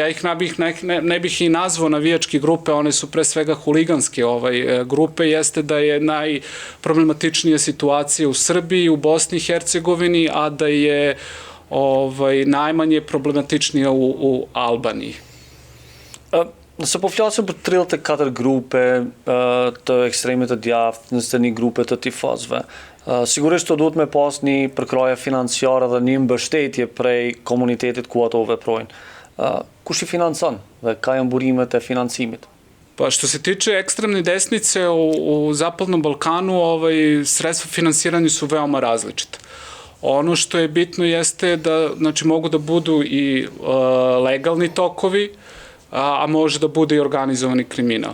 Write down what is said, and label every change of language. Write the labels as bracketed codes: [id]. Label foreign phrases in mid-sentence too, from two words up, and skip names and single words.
[sr] Ja ih ne bih i nazvao navijačke grupe, one su pre svega huliganske grupe, jeste da je najproblematičnija situacija u Srbiji, u Bosni i Hercegovini, a da je najmanje problematičnija u Albaniji. [sq] Nëse po flasim për 34 grupe të ekstremit të djathtë, nëse një grupe të tifozëve, sigurisht të duhet me pas një përkraje financiare dhe një mbështetje prej komunitetit ku ato veprojnë. Kush i financon dhe ka janë burimet e financimit? [sr] Pa što se tiče ekstremne desnice u Zapadnom Balkanu, sredstva finansiranja su veoma različita. Ono što je bitno jeste da, znači, mogu da budu i legalni tokovi, a može da bude i organizovani kriminal.